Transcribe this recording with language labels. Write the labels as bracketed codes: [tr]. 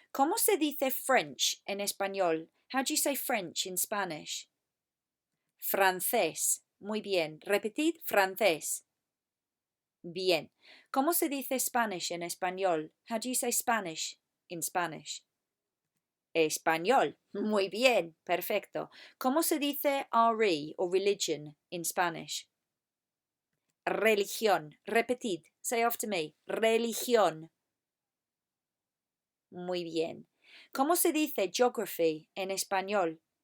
[es] ¿Cómo se dice French en español? [en] How do you say French in Spanish? [es] Francés. Muy bien. Repetid, francés. Bien. ¿Cómo se dice Spanish en español? [en] How do you say Spanish in Spanish? [es] Español. Muy bien. Perfecto. ¿Cómo se dice RE o religion [en] in Spanish? [es] Religión. Repetid. [en] Say after me. [es] Religión. Muy bien. ¿Cómo se dice geography en español?